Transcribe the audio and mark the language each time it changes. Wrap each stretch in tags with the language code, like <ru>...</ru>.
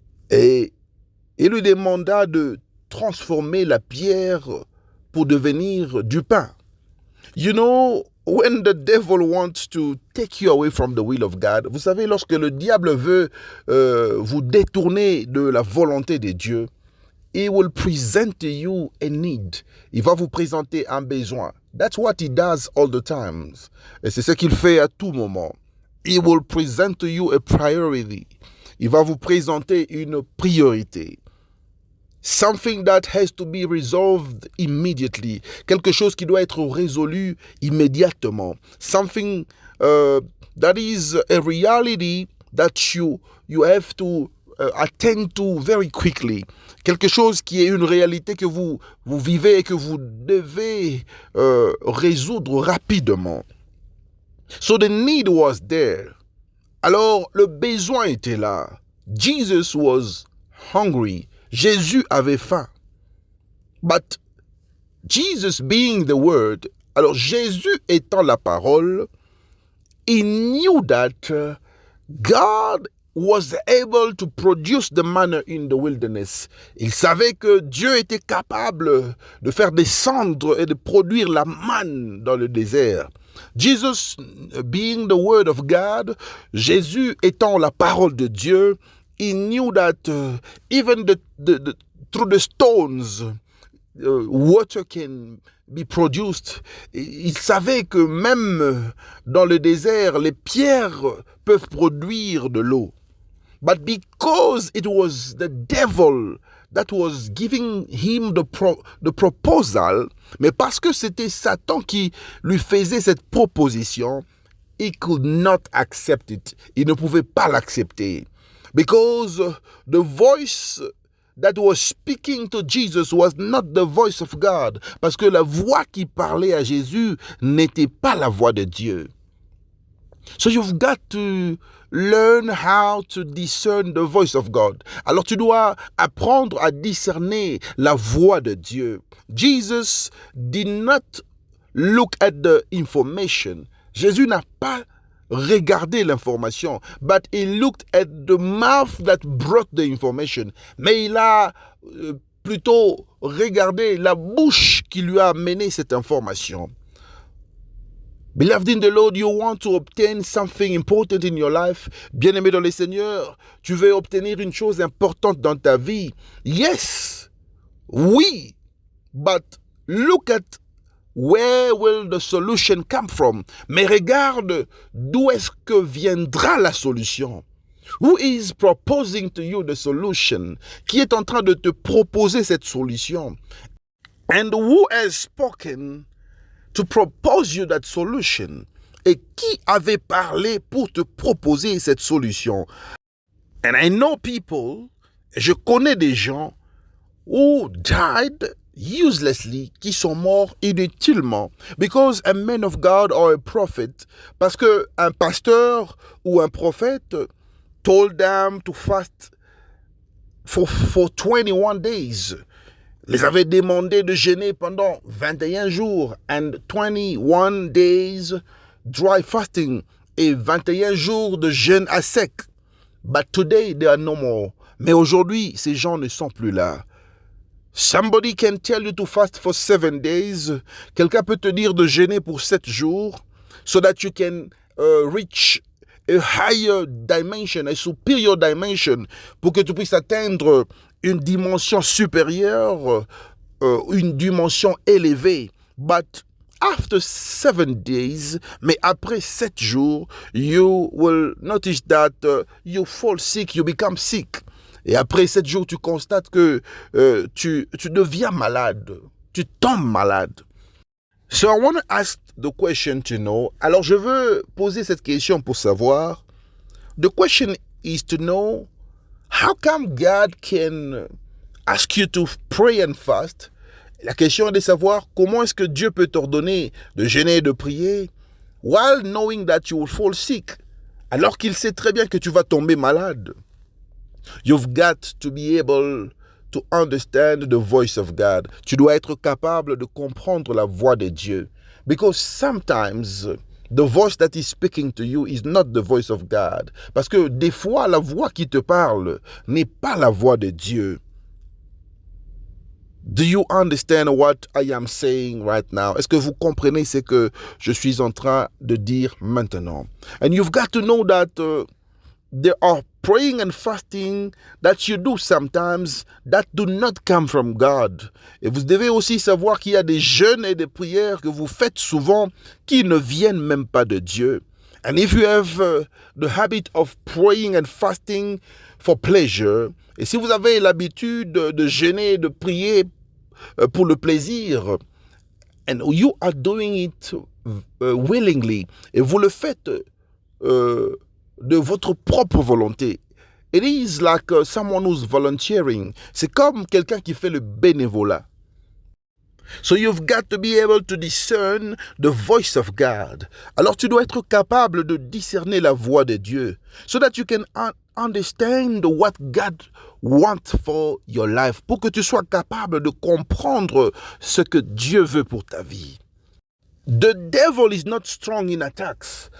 <fr>Et il lui demanda de transformer la pierre pour devenir du pain.</fr> <en>You know, when the devil wants to take you away from the will of God,</en> <fr>vous savez, lorsque le diable veut vous détourner de la volonté de Dieu,</fr> <en>he will present to you a need.</en> <fr>Il va vous présenter un besoin.</fr> <en>That's what he does all the time.</en> <fr>Et c'est ce qu'il fait à tout moment.</fr> <en>He will present to you a priority.</en> <fr>Il va vous présenter une priorité.</fr> <en>Something that has to be resolved immediately.</en> <fr>Quelque chose qui doit être résolu immédiatement.</fr> <en>Something that is a reality that you have to attend to very quickly.</en> <fr>Quelque chose qui est une réalité que vous vivez et que vous devez résoudre rapidement.</fr> <en>So the need was there.</en> <fr>Alors le besoin était là.</fr> <en>Jesus was hungry.</en> <fr>Jésus avait faim.</fr> <en>But Jesus being the word,</en> <fr>alors Jésus étant la parole,</fr> <en>he knew that God was able to produce the manna in the wilderness.</en> <fr>Il savait que Dieu était capable de faire descendre et de produire la manne dans le désert.</fr> <en>Jesus being the word of God,</en> <fr>Jésus étant la parole de Dieu,</fr> <en>he knew that even through the stones, water can be produced.</en> <fr>Il savait que même dans le désert, les pierres peuvent produire de l'eau.</fr> <en>But because it was the devil that was giving him the proposal,</en> <fr>mais parce que c'était Satan qui lui faisait cette proposition,</fr> <en>he could not accept it.</en> <fr>Il ne pouvait pas l'accepter.</fr> <en>Because the voice that was speaking to Jesus was not the voice of God.</en> <fr>Parce que la voix qui parlait à Jésus n'était pas la voix de Dieu.</fr> <en>So you've got to learn how to discern the voice of God.</en> <fr>Alors tu dois apprendre à discerner la voix de Dieu.</fr> <en>Jesus did not look at the information.</en> <fr>Jésus n'a pas regardé l'information,</fr> <en>but he looked at the mouth that brought the information.</en> <fr>Mais il a plutôt regardé la bouche qui lui a amené cette information.</fr> <en>Beloved in the Lord, you want to obtain something important in your life.</en> <fr>Bien-aimé dans le Seigneur, tu veux obtenir une chose importante dans ta vie.</fr> <en>Yes,</en> <fr>oui,</fr> <en>but look at where will the solution come from.</en> <fr>Mais regarde d'où est-ce que viendra la solution.</fr> <en>Who is proposing to you the solution?</en> <fr>Qui est en train de te proposer cette solution?</fr> <en>And who has spoken to propose you that solution?</en> <fr>Et qui avait parlé pour te proposer cette solution?</fr> <en>And I know people,</en> <fr>je connais des gens</fr> <en>who died uselessly,</en> <fr>qui sont morts inutilement,</fr> <en>because a man of God or a prophet,</en> <fr>parce que un pasteur ou un prophète</fr> <en>told them to fast for 21 days.</en> <fr>Les avait demandé de jeûner pendant 21 jours</fr> <en>and 21 days dry fasting</en> <fr>et 21 jours de jeûne à sec.</fr> <en>But today they are no more.</en> <fr>Mais aujourd'hui, ces gens ne sont plus là.</fr> <en>Somebody can tell you to fast for 7 days.</en> <fr>Quelqu'un peut te dire de jeûner pour 7 jours</fr> <en>so that you can reach a higher dimension, a superior dimension,</en> <fr>pour que tu puisses atteindre une dimension supérieure, une dimension élevée.</fr> <en>But after 7 days,</en> <fr>mais après 7 jours,</fr> <en>you will notice that you fall sick, you become sick.</en> <fr>Et après 7 jours, tu constates que tu deviens malade, tu tombes malade.</fr> <en>So I want to ask the question to know.</en> <fr>Alors je veux poser cette question pour savoir.</fr> <en>The question is to know, how come God can ask you to pray and fast?</en> <fr>La question est de savoir comment est-ce que Dieu peut t'ordonner de jeûner et de prier</fr> <en>while knowing that you will fall sick,</en> <fr>alors qu'il sait très bien que tu vas tomber malade.</fr> <en>You've got to be able to understand the voice of God.</en> <fr>Tu dois être capable de comprendre la voix de Dieu.</fr> <en>Because sometimes the voice that is speaking to you is not the voice of God.</en> <fr>Parce que des fois, la voix qui te parle n'est pas la voix de Dieu.</fr> <en>Do you understand what I am saying right now?</en> <fr>Est-ce que vous comprenez ce que je suis en train de dire maintenant?</fr> <en>And you've got to know that there are praying and fasting that you do sometimes that do not come from God.</en> <fr>Et vous devez aussi savoir qu'il y a des jeûnes et des prières que vous faites souvent qui ne viennent même pas de Dieu.</fr> <en>And if you have the habit of praying and fasting for pleasure,</en> <fr>et si vous avez l'habitude de jeûner et de prier pour le plaisir,</fr> <en>and you are doing it willingly,</en> <fr>et vous le faites de votre propre volonté.</fr> <en>It is like someone who's volunteering.</en> <fr>C'est comme quelqu'un qui fait le bénévolat.</fr> <en>So you've got to be able to discern the voice of God.</en> <fr>Alors tu dois être capable de discerner la voix de Dieu,</fr> <en>so that you can understand what God wants for your life,</en> <fr>pour que tu sois capable de comprendre ce que Dieu veut pour ta vie.</fr> <en>The devil is not strong in attacks.</en>